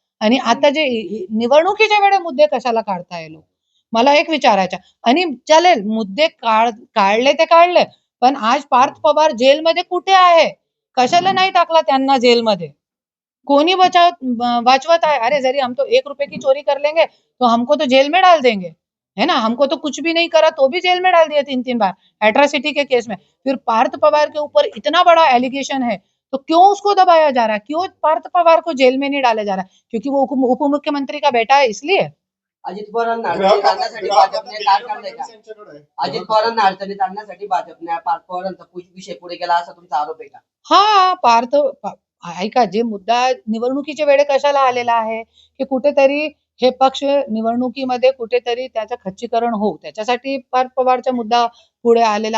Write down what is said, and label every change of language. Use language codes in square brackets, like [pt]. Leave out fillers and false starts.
[mr] आणि आता जे निवडणुकीच्या वेळे मुद्दे कशाला काढताय लोक, मला एक विचारायचं. आणि चालेल मुद्दे काढले ते काढले, पण आज पार्थ पवार जेलमध्ये कुठे आहे, कशाला नाही टाकला त्यांना जेलमध्ये, कोणी वाचवत आहे. [hi] अरे जरी हम तो 1 रुपए की चोरी कर लेंगे तो हमको तो जेल में डाल देंगे, है ना. हमको तो कुछ भी नहीं करा तो भी जेल में डाल दिया 3-3 बार एट्रोसिटी के केस में. फिर पार्थ पवार के ऊपर इतना बड़ा एलिगेशन है, तो क्यों उसको दबाया जा रहा है, क्यों पार्थ पवार को जेल में नहीं डाला जा रहा है, क्योंकि वो उप मुख्यमंत्री का बेटा है इसलिए. [mr] अजित पवारांना अडचणीत आणण्यासाठी भाजपने काय काढलंय का? अजित पवारांना अडचणीत आणण्यासाठी भाजपने पार्थ पवारांचा विषय पुढे गेला असा तुमचा आरोप आहे का? हा ऐका, जे मुद्दा निवडणुकीच्या वेळे कशाला आलेला आहे की कुठेतरी हे पक्ष निवडणुकीमध्ये कुठेतरी त्याचं खच्चीकरण होऊ, त्याच्यासाठी पार्थ पवारचा मुद्दा पुढे आलेला.